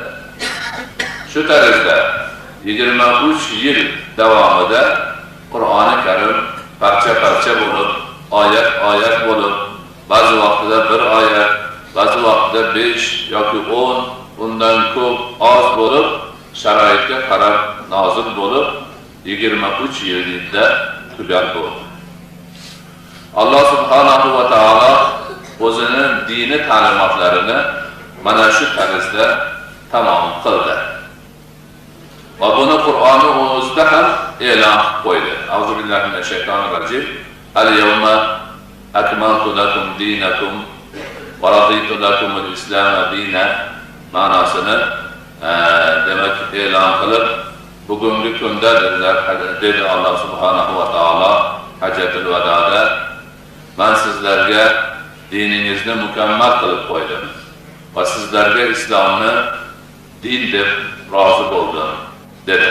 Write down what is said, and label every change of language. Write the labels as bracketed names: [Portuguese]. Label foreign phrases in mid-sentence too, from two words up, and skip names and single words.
[Uzbek] Shu tarzda 23 yil davomida Qur'oni Karim parcha-parcha bo'lib, oyat bo'lib, ba'zi vaqtida bir oyat, ba'zi vaqtida 5 yoki 10, undan ko'p oz bo'lib, sharoitga qarab nozil bo'lib, 23 yilda tugal bo'ldi. Alloh subhanahu va taolo o'zining dini ta'limotlarini mana shu tarzda tamom qildi. Va buni Qur'onni o'zida ham e'lon qilib qo'ydi. [Arabic] أعوذ بالله من الشيطان الرجيم. اليوم أكملت لكم دينكم و رضيت لكم الإسلام دينا [Uzbek] ma'nosini demak e'lon qilib, bugungi kunda dedi Alloh subhanahu va taolo Hajjatul Vadoda, men sizlarga diningizni mukammal qilib qo'ydim va sizlarga islomni din deb rozi bo'ldim dedi.